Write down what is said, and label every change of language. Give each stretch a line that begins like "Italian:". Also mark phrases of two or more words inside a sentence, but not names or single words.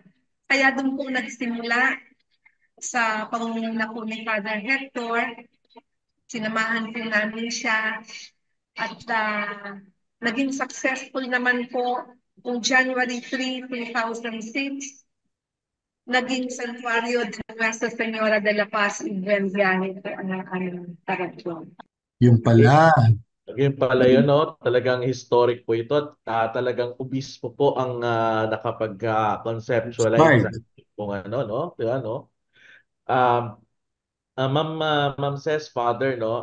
Filipino: Kaya doon po nagsimula sa pangunguna po ni Father Hector, sinamahan po namin siya at naging successful naman po kung January 3, 2006, naging santuario de Nuestra Señora de la Paz y Buen Viaje po ang aming parokya. Yung pala, Again pala yun, no? Talagang historic po ito at talagang obispo po ang nakapag-conceptualize sa inspired. kung ano, no? Diba, no? Um,
English: Ma'am says,
Filipino: Father, no?